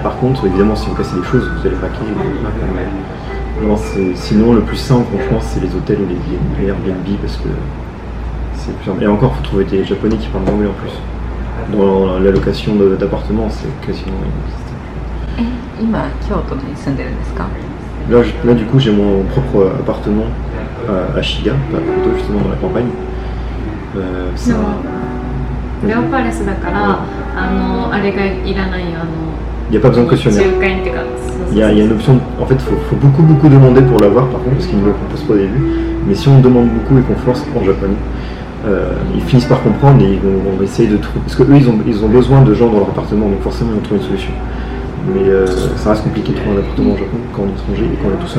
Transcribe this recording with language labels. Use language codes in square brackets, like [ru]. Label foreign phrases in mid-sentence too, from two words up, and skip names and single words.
[fr] Par contre, évidemment, si vous cassez des choses, vous allez paquer. Non, sinon, le plus simple, franchement, c'est les hôtels ou les Airbnb parce que c'est plus simple. Et encore, il faut trouver des Japonais qui parlent anglais en plus. Dans la location d'appartements, c'est quasiment inexistant. [ja] 今京都に住んでるんですか？ [fr] Là, du coup, j'ai mon propre appartement à Shiga, pas plutôt justement dans la campagne. C'est [ja] レオパレスだからあれがいらない [fr] Il n'y a pas besoin de cautionnaire. [ja] 仲介っていうか、 [fr] Il y a une option, en fait, il faut beaucoup demander pour l'avoir par contre, parce qu'ils ne le proposent pas au début. Mais si on demande beaucoup et qu'on force en japonais, ils finissent par comprendre et ils vont essayer de trouver. Parce qu'eux, ils ont besoin de gens dans leur appartement, donc forcément, ils vont trouver une solution. Mais ça reste compliqué de trouver un appartement au Japon quand on est étranger et quand on est tout seul.